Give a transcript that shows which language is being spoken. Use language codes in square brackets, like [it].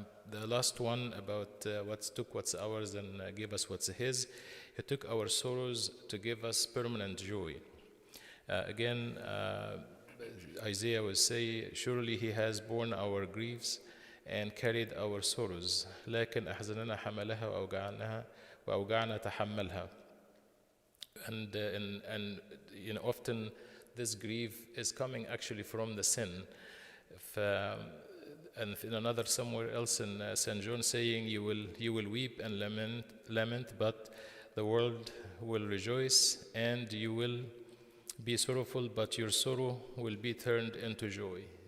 [en] The last one about what took what's ours and gave us what's his. He took our sorrows to give us permanent joy. Again, Isaiah will say, surely he has borne our griefs and carried our sorrows. [ar] لكن أحزاننا حملها وأوجعنا تحملها. [en] And you know, often this grief is coming actually from the sin. And in another somewhere else in St. John saying, you will weep and lament, but the world will rejoice, and you will be sorrowful, but your sorrow will be turned into joy.